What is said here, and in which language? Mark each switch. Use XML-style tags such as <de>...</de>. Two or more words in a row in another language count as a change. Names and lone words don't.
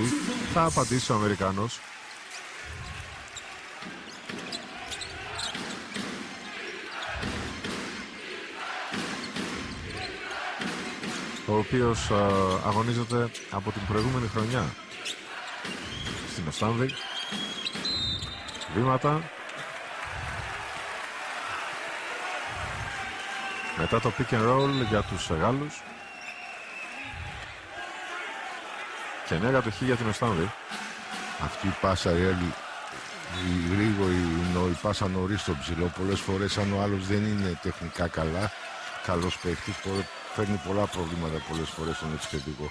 <el>Θα απαντήσει ο Αμερικάνος. Ο οποίος αγωνίζεται από την προηγούμενη χρονιά στην Οστάνδη. Βήματα. Μετά το</el> <en>pick and roll</en> <el>για τους Γάλλους. Και νέα κατοχή για την Οστάνδη. Αυτή η πάσα η γρήγορη, η πάσα νωρίς στο ψηλό. Πολλές φορές αν ο άλλος δεν είναι τεχνικά καλός παίκτης, φέρνει πολλά προβλήματα πολλές φορές στον επιθετικό.</el>